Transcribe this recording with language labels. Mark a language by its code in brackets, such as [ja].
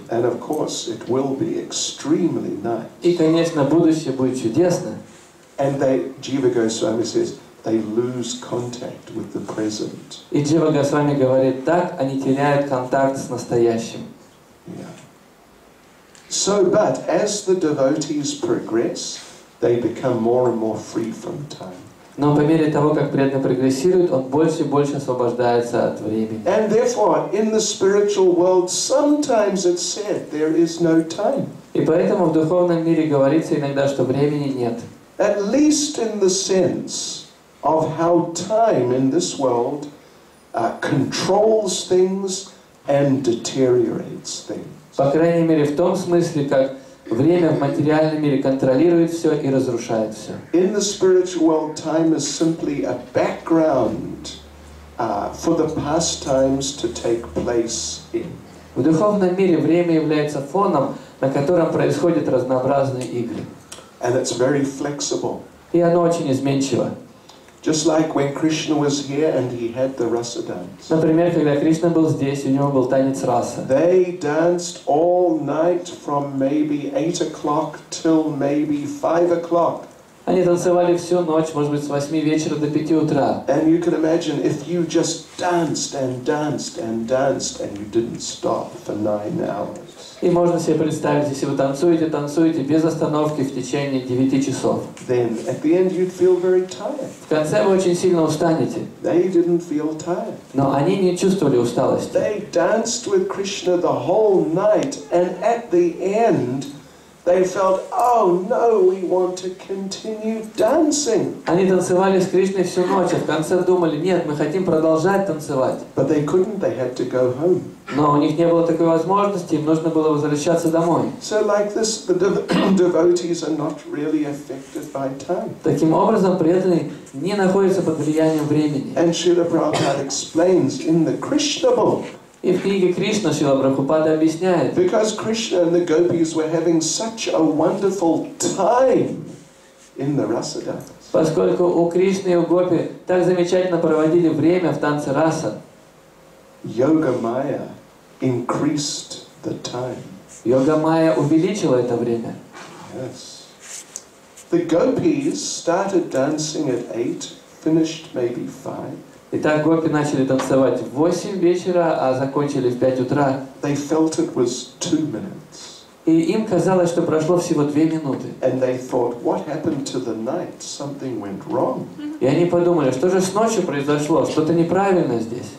[en] And of course, it will be extremely nice. [ru] И, конечно, будущее будет чудесно. [en] And Jiva Goswami says, they lose contact with the present. [ru] И Джива Госвами говорит, так они теряют контакт с настоящим. [en] Yeah. So, but as the devotees progress, they become more and more free from time. [ru] Но по мере того, как преданный прогрессирует, он больше и больше освобождается от времени. [en] And therefore, in the spiritual world, sometimes it's said there is no time. [ru] И поэтому в духовном мире говорится иногда, что времени нет. [en] At least in the sense of how time in this world controls things and deteriorates things. [ru] По крайней мере, в том смысле, как время в материальном мире контролирует все и разрушает все. [en] In the spiritual world, time is simply a background for the pastimes to take place in. [ru] В духовном мире время является фоном, на котором происходят разнообразные игры. [en] And it's very flexible. [ru] И оно очень изменчиво. [en] Just like when Krishna was here and he had the rasa dance. [ru] Например, когда Кришна был здесь, у него был танец раса. [en] They danced all night from maybe 8 o'clock till maybe 5 o'clock. [ru] Они танцевали всю ночь, может быть, с 8 вечера до 5 утра. [en] And you can imagine if you just danced and danced and danced and you didn't stop for 9 hours. [ru] И можно себе представить, если вы танцуете без остановки в течение 9 часов. [en] Then at the end you'd feel very tired. [ru] В конце вы очень сильно устанете. [en] They didn't feel tired. [ru] Но они не чувствовали усталости. [en] They danced with Krishna the whole night, and at the end they felt, oh no, we want to continue dancing. [ru] Они танцевали с Кришной всю ночь, а в конце думали, нет, мы хотим продолжать танцевать. [en] But they couldn't, they had to go home. [ru] Но у них не было такой возможности, им нужно было возвращаться домой. [en] So like this, the devotees are not really affected by time. [ru] Таким образом, преданные не находятся под влиянием времени. [en] And Srila Prabhupada explains in the Krishna book, [ru] И в книге Кришна Шрила Прабхупада объясняет, [en] because Krishna and the gopis were having such a wonderful time in the Rasadans, [ru] поскольку у Кришны и у Гопи так замечательно проводили время в танце раса, [en] Yoga Maya increased the time. [ru] Йога Майя увеличила это время. [en] Yes. The gopis started dancing at 8, finished maybe 5. [ru] Итак, гопи начали танцевать в 8 вечера, а закончили в 5 утра. [en] They felt it was 2 minutes. [ru] И им казалось, что прошло всего 2 минуты. [en] And they thought, what happened to the night? Something went wrong. [ru] И они подумали, что же с ночью произошло? Что-то неправильно здесь.